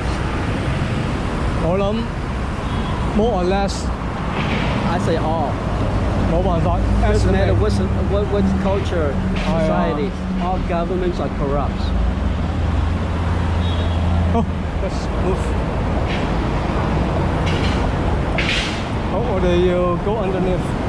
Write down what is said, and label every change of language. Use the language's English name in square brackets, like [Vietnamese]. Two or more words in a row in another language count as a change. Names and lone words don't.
[English] All of them, more or less. I say all. [Cantonese] 冇辦法 [English] Doesn't matter what culture, society, all governments are corrupt. Oh, let's move. [Cantonese] 好，我哋要 [English] go underneath.